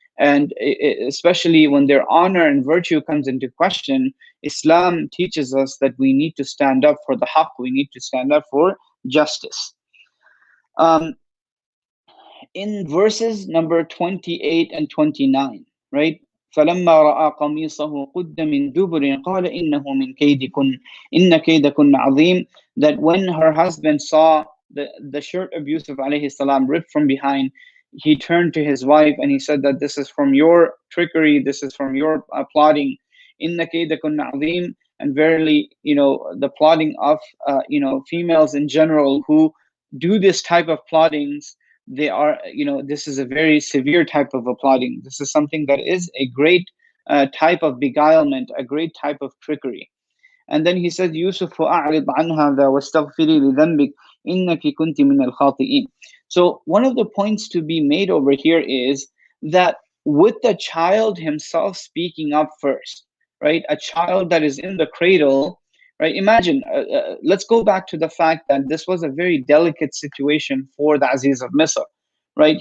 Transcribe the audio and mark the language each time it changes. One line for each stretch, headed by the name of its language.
English: And especially when their honor and virtue comes into question, Islam teaches us that we need to stand up for the haqq. We need to stand up for justice. Um, in verses number 28 and 29, right?
Arabic: فلما رأى قميصه قد من دبر قال إنه من كيدكن إن كيدكن عظيم.
English: That when her husband saw the shirt of Yusuf alayhi salam ripped from behind, he turned to his wife and he said that this is from your trickery, this is from your plotting.
Arabic: إن كيدكن عظيم.
English: And verily, the plotting of females in general who do this type of plottings, they are, this is a very severe type of applauding. This is something that is a great type of beguilement, a great type of trickery. And then he said, Yusuf,
Arabic: فَأَعْرِضْ عَنْ هَذَا وَاسْتَغْفِرِي لِذَنْبِكِ إِنَّكِ كُنْتِ مِنَ الْخَاطِئِينَ.
English: So one of the points to be made over here is that with the child himself speaking up first, right? A child that is in the cradle, right? Imagine, let's go back to the fact that this was a very delicate situation for the Aziz of Misr, right?